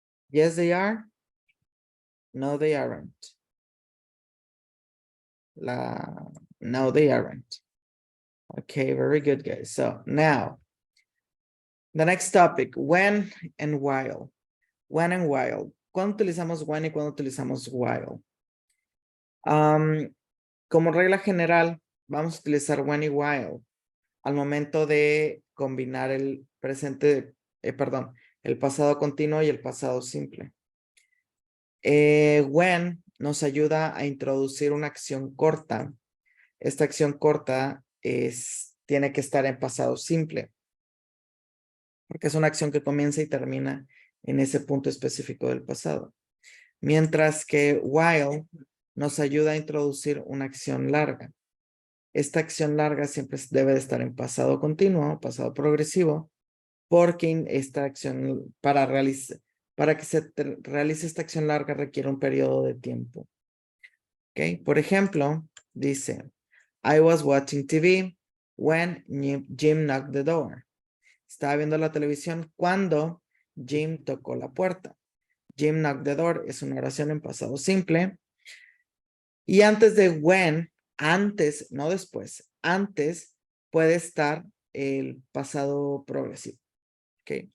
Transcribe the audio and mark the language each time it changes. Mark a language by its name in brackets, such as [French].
[English] Yes, they are. No, they aren't. No, they aren't. Okay, very good, guys. So now, the next topic, when and while. When and while. [Spanish] ¿Cuándo utilizamos when y cuándo utilizamos while? Como regla general, vamos a utilizar when y while al momento de combinar el presente, perdón, el pasado continuo y el pasado simple. When nos ayuda a introducir una acción corta. Esta acción corta tiene que estar en pasado simple, porque es una acción que comienza y termina en ese punto específico del pasado. Mientras que while nos ayuda a introducir una acción larga. Esta acción larga siempre debe de estar en pasado continuo, pasado progresivo, porque esta acción Para que se realice esta acción larga requiere un periodo de tiempo. ¿Ok? Por ejemplo, dice, [English] I was watching TV when Jim knocked the door. [Spanish] Estaba viendo la televisión cuando Jim tocó la puerta. [English] Jim knocked the door [Spanish] es una oración en pasado simple. Y antes de when, antes, no después, antes puede estar el pasado progresivo. ¿Ok?